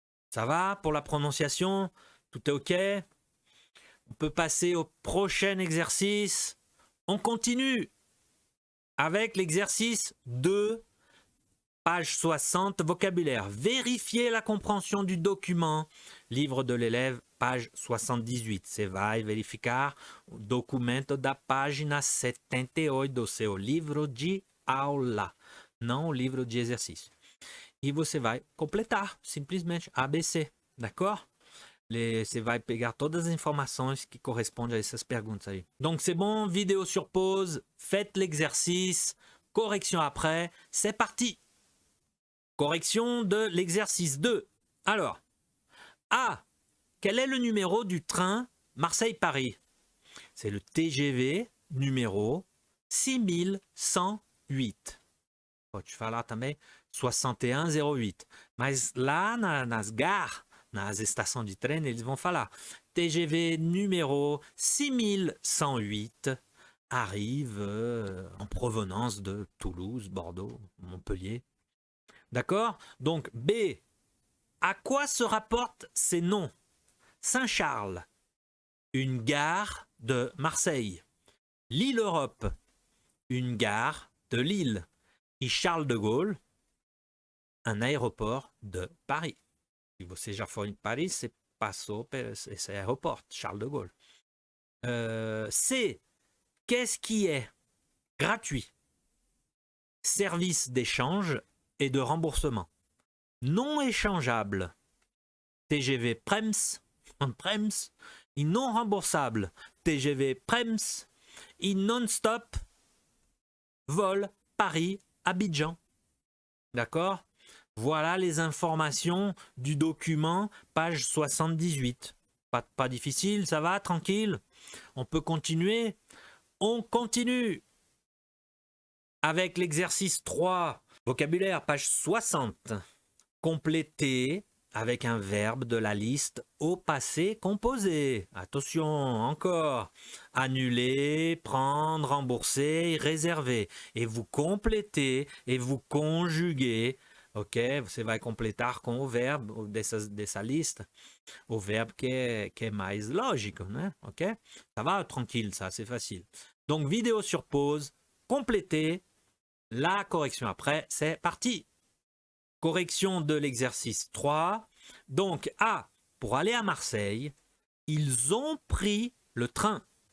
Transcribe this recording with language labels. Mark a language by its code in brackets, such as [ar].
[fr] Ça va pour la prononciation? Tout est OK? On peut passer au prochain exercice. On continue avec l'exercice 2, page 60, vocabulaire. Vérifiez la compréhension du document. Livre de l'élève, page 78. [pt] Você vai verificar o documento da página 78 do seu livro de aula, não o livro de exercício. E você vai completar, simplesmente, ABC, d'accord? Você vai pegar todas as informações que correspondem a essas perguntas aí. [fr] Donc, c'est bon, vidéo sur pause, faites l'exercice, correction après, c'est parti! Correction de l'exercice 2. Alors, A, quel est le numéro du train Marseille-Paris? C'est le TGV numéro 6108. [pt] Pode falar também 6108. Mas lá nas gares, nas estações de trem, eles vão falar [fr] TGV numéro 6108 arrive en provenance de Toulouse, Bordeaux, Montpellier. D'accord? Donc B, à quoi se rapportent ces noms? Saint-Charles, une gare de Marseille. Lille-Europe, une gare de Lille. Et Charles de Gaulle, un aéroport de Paris. [pt] Si você já foi em Paris, você passou por esse aéroport, Charles de Gaulle. [fr] C, qu'est-ce qui est gratuit? Service d'échange et de remboursement. Non échangeable, TGV Prems, Prems. Et non remboursable, TGV Prems. Et non-stop, vol Paris-Abidjan. D'accord? Voilà les informations du document, page 78. Pas difficile, ça va, tranquille. On peut continuer. On continue avec l'exercice 3, vocabulaire, page 60. Compléter avec un verbe de la liste au passé composé. Attention, encore. Annuler, prendre, rembourser, réserver. Et vous complétez et vous conjuguez. [pt] Ok, você vai completar com o verbo dessa lista, o verbo que é mais lógico, né? Ok? [fr] Ça va, tranquille, ça, c'est facile. Donc, vidéo sur pause, compléter, la correction après, c'est parti. Correction de l'exercice 3. Donc, A, pour aller à Marseille, ils ont pris le train.